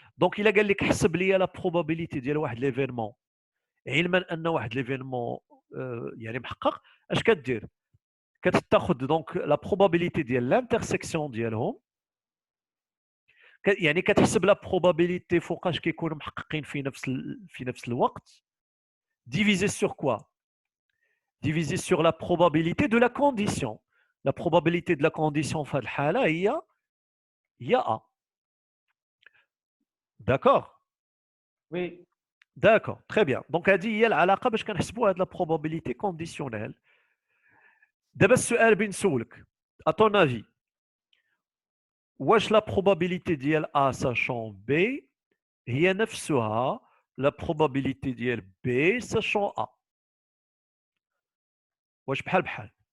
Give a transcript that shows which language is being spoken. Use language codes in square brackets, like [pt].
[ar] دونك الا قال لك حسب لي لا بروبابيليتي ديال واحد ليفينمون علما ان واحد ليفينمون يعني محقق، اش كدير؟ كتاخذ دونك لا بروبابيليتي ديال لانترسيكسيون ديالهم، يعني كتحسب لا بروبابيليتي فوقاش كيكونوا محققين في نفس الوقت، [fr] divisé sur quoi? Divisé sur la probabilité de la condition. La probabilité de la condition [ar] في هذه الحالة هي [fr] A. D'accord? Oui. D'accord, très bien. [ar] Donc هذه هي العلاقة باش كنحسبوا هذه [fr] la probabilité conditionnelle. [ar] دابا السؤال بنسولك à ton avis واش la probabilité ديال A sachant B هي نفسها la probabilité ديال B sachant A؟ واش بحال بحال؟